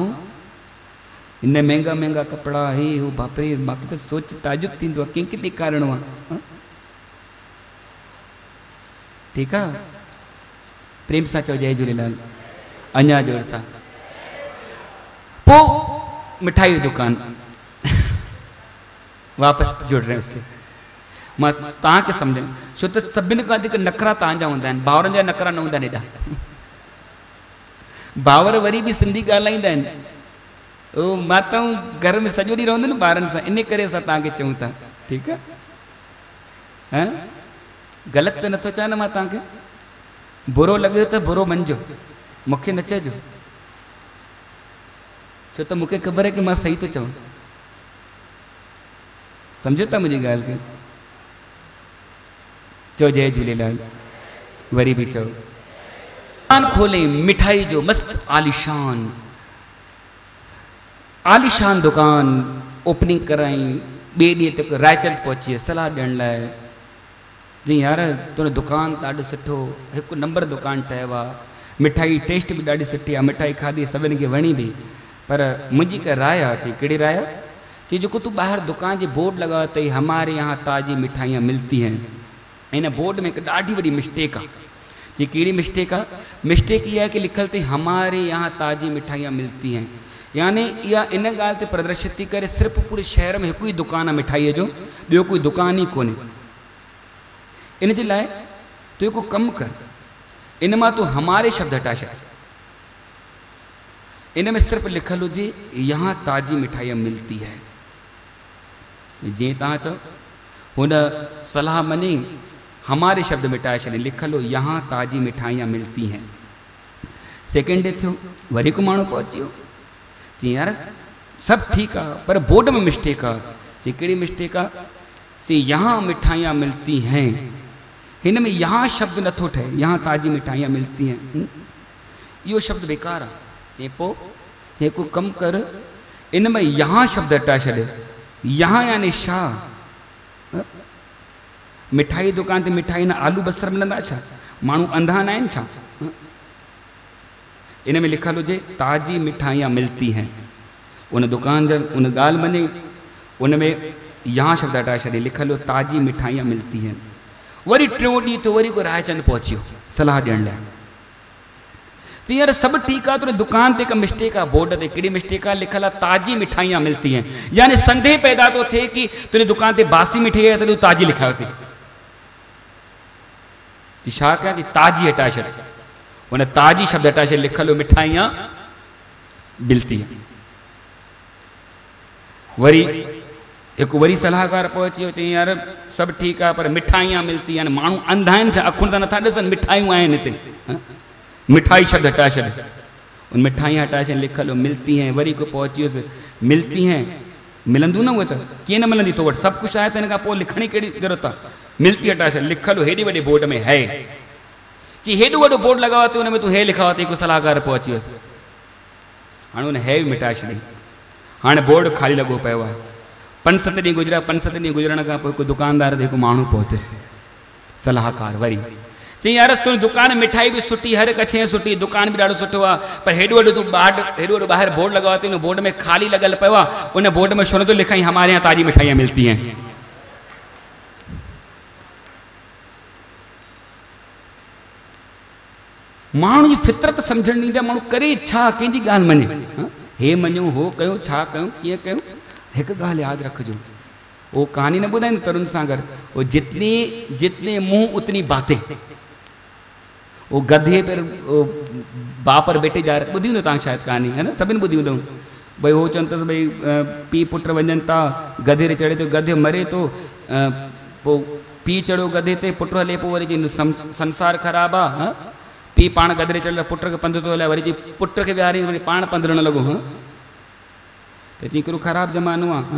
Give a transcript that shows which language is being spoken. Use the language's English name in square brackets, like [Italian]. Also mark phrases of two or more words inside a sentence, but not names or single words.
[Sindhi] हिन महांगा महांगा कपिड़ा हे हो, बापरे, मूंखे त सोच ताजुब थींदो आहे कंहिंखे ॾेखारिणो आहे। ठीकु आहे, प्रेम सां चओ जय झूलेलाल, अञा जोर सां। पोइ मिठाई जी दुकान वापसि [Hindi] जुड़ रहे उससे। [Sindhi] मां तव्हांखे सम्झां, छो त सभिनि खां वधीक नखरा तव्हांजा हूंदा आहिनि, भाउरनि जा नखरा न हूंदा आहिनि एॾा। भाउर वरी बि सिंधी ॻाल्हाईंदा आहिनि। ओ माताऊं घर में सॼो ॾींहुं रहंदियूं न ॿारनि सां, इन करे असां तव्हांखे चऊं था। ठीकु आहे, हा, ग़लति त नथो चवां न मां तव्हांखे। बुरो लॻे त बुरो मञिजो, मूंखे न चइजो, छो त मूंखे ख़बर आहे कि मां सही थो चवां। सम्झो था मुंहिंजी ॻाल्हि खे? चओ जय झूलेलाल, वरी बि चओ। दुकान खोले मिठाई जो, मस्त आलिशान आलिशान दुकान ओपनिंग कराई। ॿिए ॾींहं ते रायचंद पहुची सलाह ॾियण लाइ, जी यार तुंहिंजो दुकान ॾाढो सुठो, हिकु नंबर दुकान ठहियो आहे, मिठाई टेस्ट बि ॾाढी सुठी आहे, मिठाई खाधी सभिनी खे वणी बि, पर मुंहिंजी का राय आहे। चई कहिड़ी राय? चई जेको तूं ॿाहिरि दुकान जे बोर्ड लॻायो अथई, [Hindi] हमारे यहाँ ताज़ी मिठाइयाँ मिलती हैं, [Sindhi] इन बोर्ड में हिकु ॾाढी वॾी मिस्टेक आहे। चई कहिड़ी मिस्टेक आहे? मिस्टेक इहा आहे कि लिखियलु अथई [Hindi] हमारे यहाँ ताज़ी मिठाइयाँ मिलती हैं, [Sindhi] यानी इहा इन ॻाल्हि ते प्रदर्शित थी करे सिर्फ़ु पूरे शहर में हिकु ई दुकानु आहे मिठाईअ जो, ॿियो कोई दुकान ई कोन्हे। इन जे लाइ तूं हिकु कमु कर, इन मां तूं हमारे शब्द हटा छॾ, इन में सिर्फ़ु लिखियलु हुजे [Hindi] यहाँ ताज़ी मिठाइयाँ मिलती है। [Sindhi] जीअं तव्हां चओ, हुन सलाह मञी हमारे शब्द मिटाए छॾे, लिखल हो [Hindi] यहाँ ताज़ी मिठाइयाँ मिलती हैं। [Sindhi] सेकेंड डे थियो, वरी को माण्हू पहुची वियो, चई यार सभु ठीकु आहे पर बोर्ड में मिस्टेक आहे। चई कहिड़ी मिस्टेक आहे? चई [Hindi] यहाँ मिठाइयाँ मिलती हैं, [Sindhi] हिन में यहाँ शब्द नथो ठहे, [Hindi] यहाँ ताज़ी मिठाइयाँ मिलती हैं, [Sindhi] इहो शब्द बेकार आहे। चई पोइ चई को कमु कर, इन में यहाँ शब्द हटाए छॾे। यहाँ यानी छा? मिठाई दुकान ते मिठाई न आलू बसर मिलंदा छा? माण्हू अंधा न आहिनि छा? इन में लिखल हुजे [Hindi] ताज़ी मिठाइयाँ मिलती हैं, [Sindhi] उन दुकान जब उन ॻाल्हि मञे, उन में यहाँ शब्द हटाए छॾे, लिखल हो [Hindi] ताज़ी मिठाइयाँ मिलती हैं। [Sindhi] वरी टियों ॾींहुं तो वरी को रायचंद पहुची वियो सलाह ॾियण लाइ। चई यार सभु ठीकु आहे, तुंहिंजे दुकान ते हिकु मिस्टेक आहे, बोर्ड ते कहिड़ी मिस्टेक आहे? लिखल आहे [Hindi] ताज़ी मिठाइयाँ मिलती हैं, [Sindhi] यानी संदेह पैदा थो थिए कि तुंहिंजे दुकान ते बासी मिठाई आहे तॾहिं ताज़ी लिखायो थी। छा कयां? थी ताज़ी हटाए छॾ, उन ताज़ी शब्द हटाए छॾ, लिखल हो [Hindi] मिठाइयाँ मिलती हैं। [Sindhi] वरी हिकु वरी सलाहकार पहुची वियो, चई यार सभु ठीकु आहे पर [Hindi] मिठाइयाँ मिलती [Sindhi] आहिनि, माण्हू अंधा आहिनि छा? अखुनि सां नथा ॾिसनि मिठाइयूं आहिनि हिते, मिठाई शब्द हटाए छॾ, उन मिठाइयाँ हटाए छॾ, लिखल हो [Hindi] मिलती हैं। [Sindhi] वरी को पहुची वियुसि, [Hindi] मिलती हैं [Sindhi] मिलंदियूं न, उहे त कीअं न मिलंदी, तो वटि सभु कुझु आहे त हिन खां पोइ लिखण जी कहिड़ी ज़रूरत आहे? मिलती हटाए छॾ, लिखल हो हेॾे वॾे बोर्ड में है। चई हेॾो वॾो बोर्ड लॻाओ आहे हुन में तूं हे लिखाओ अथई। हिकु सलाहकार पहुची वियुसि, हाणे हुन हे बि मिटाए छॾी, हाणे बोर्ड ख़ाली लॻो पियो आहे। 5-7 ॾींहं गुज़रिया, 5-7 ॾींहं गुज़रण खां पोइ हिकु दुकानदार ते हिकु माण्हू पहुतुसि, सलाहकार वरी। चई यार तुंहिंजी दुकान मिठाई बि सुठी, हर हिकु शइ सुठी, दुकान बि ॾाढो सुठो आहे, पर हेॾो वॾो तूं हेॾो वॾो ॿाहिरि बोर्ड लॻाओ अथई, उन बोर्ड में ख़ाली लॻल पियो आहे, उन बोर्ड में छो नथो लिखाई [Hindi] हमारे यहाँ ताज़ी मिठाइयाँ मिलती हैं? [Sindhi] माण्हू जी फितरत सम्झण ॾींदा, माण्हू करे छा, कंहिंजी ॻाल्हि मञे, हे मञूं हो कयूं, छा कयूं कीअं कयूं? हिकु ॻाल्हि यादि रखिजो, वो कहानी न ॿुधाईंदो तरुण सागर, [Hindi] वो जितने मुंह उतनी बातें, वो गधे पर बाप पर बेटे जा रहे, [Sindhi] ॿुधी हूंदो तव्हां शायदि कहानी, है न, सभिनि ॿुधी हूंदो। भई हो चवनि त भई पीउ पुटु वञनि था, गधे ते चढ़े थो, गधे मरे थो, पोइ पीउ चढ़ियो गधे ते, पुटु हले, पोइ वरी चई संसार ख़राबु आहे, पीउ पाण गधे ते चढ़ियो, पुट खे पंधु थो हलाए, वरी चई पुट खे विहारे वरी पाण पंधरण लॻो, त चई हिकिड़ो ख़राबु ज़मानो आहे।